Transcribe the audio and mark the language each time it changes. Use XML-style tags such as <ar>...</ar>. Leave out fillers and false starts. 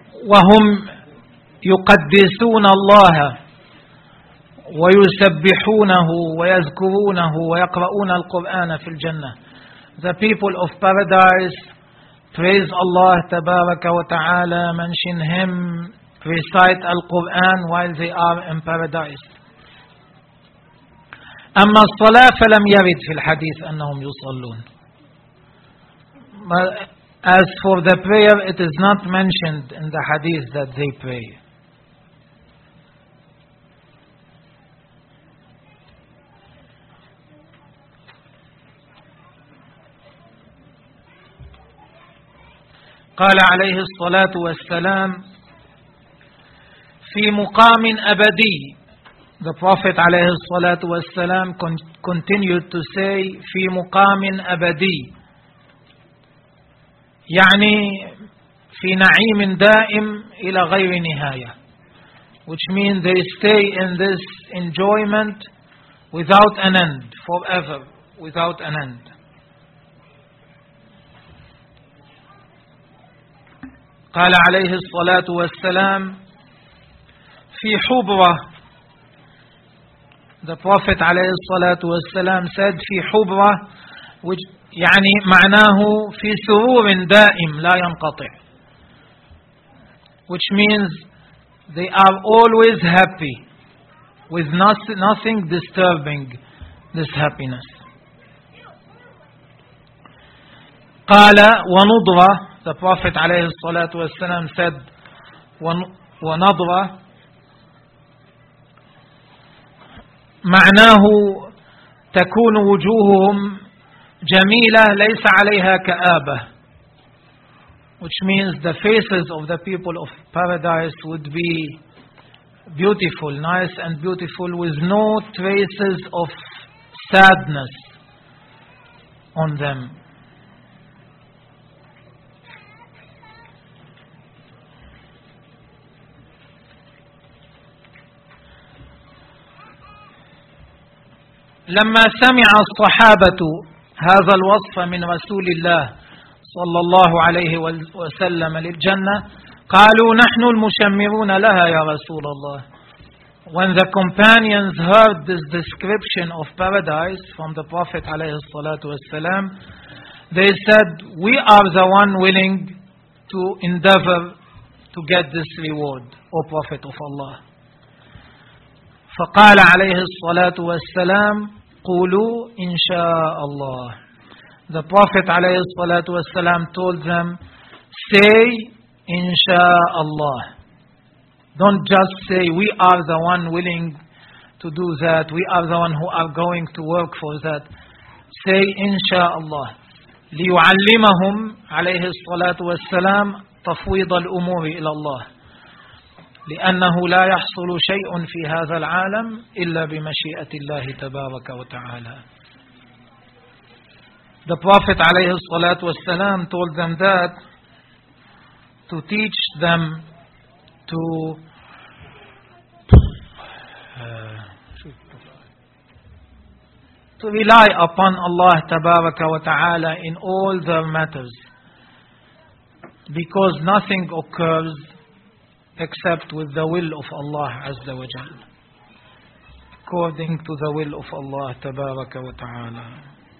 <ar>وهم يقدسون الله ويسبحونه ويذكرونه ويقرؤون القرآن في الجنة.</ar> <en>The people of paradise praise Allah تبارك وتعالى, mention him, recite القرآن while they are in paradise.</en> <ar>أما الصلاة فلم يرد في الحديث أنهم يصلون.</ar> <en>As for the prayer, it is not mentioned in the hadith that they pray.</en> <ar>قال عليه الصلاة والسلام في مقام أبدي.</ar> <en>The Prophet عليه الصلاة والسلام continued to say</en> <ar>في مقام أبدي. يعني في نعيم دائم إلى غير نهاية,</ar> <en>which means they stay in this enjoyment without an end, forever, without an end.</en> <ar>قال عليه الصلاة والسلام في حبرة.</ar> <en>The Prophet عليه الصلاة والسلام said</en> <ar>في حبرة,</ar> <en>which</en> <ar>يعني معناه في سرور دائم لا ينقطع,</ar> <en>which means they are always happy with nothing disturbing this happiness.</en> <ar>قال ونضرة.</ar> <en>The Prophet</en> <ar>عليه الصلاة والسلام</ar> <en>said</en> <ar>ونضرة معناه تكون وجوههم جميلة ليس عليها كآبة.</ar> <en>Which means the faces of the people of paradise would be beautiful, nice and beautiful, with no traces of sadness on them.</en> <ar>لما سمع الصحابة هذا الوصف من رسول الله صلى الله عليه وسلم للجنة قالوا نحن المشمرون لها يا رسول الله.</ar> <en>When the companions heard this description of paradise from the Prophet عليه الصلاة والسلام, they said, we are the one willing to endeavor to get this reward, O Prophet of Allah.</en> <ar>فقال عليه الصلاة والسلام قولوا إن شاء الله.</ar> <en>The Prophet عليه الصلاة والسلام told them, say إن شاء الله. Don't just say, we are the one willing to do that, we are the one who are going to work for that. Say</en> <ar>إن شاء الله. ليعلمهم عليه الصلاة والسلام تفويض الأمور إلى الله. لأنه لا يحصل شيء في هذا العالم إلا بمشيئة الله تبارك وتعالى.</ar> <en>The Prophet عليه الصلاة والسلام told them that to teach them to rely upon Allah تبارك وتعالى in all their matters, because nothing occurs except with the will of Allah Azza wa Jal, according to the will of Allah Tabaraka wa Ta'ala.</en>